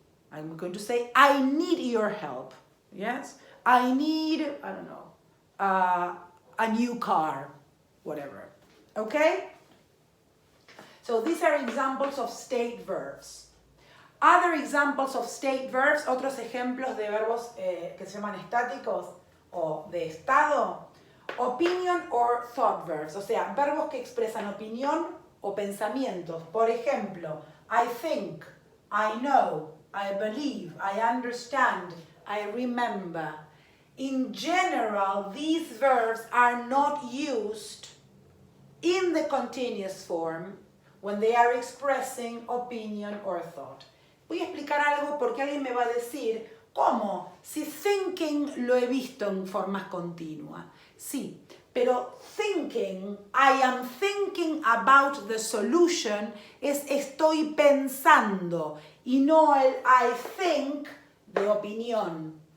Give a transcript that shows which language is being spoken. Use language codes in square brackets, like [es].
[en] I'm going to say I need your help. Yes? I need, I don't know, a new car, whatever. Okay? So these are examples of state verbs. Other examples of state verbs, [es] otros ejemplos de verbos que se llaman estáticos o de estado. [en] Opinion or thought verbs, [es] o sea, verbos que expresan opinión o pensamientos. Por ejemplo, [en] I think, I know, I believe, I understand, I remember. In general, these verbs are not used in the continuous form when they are expressing opinion or thought. [es] Voy a explicar algo porque alguien me va a decir, ¿cómo? Si thinking lo he visto en formas continuas. Sí, pero thinking, [en] I am thinking about the solution, [es] es estoy pensando y no el [en] I think [es] de opinión.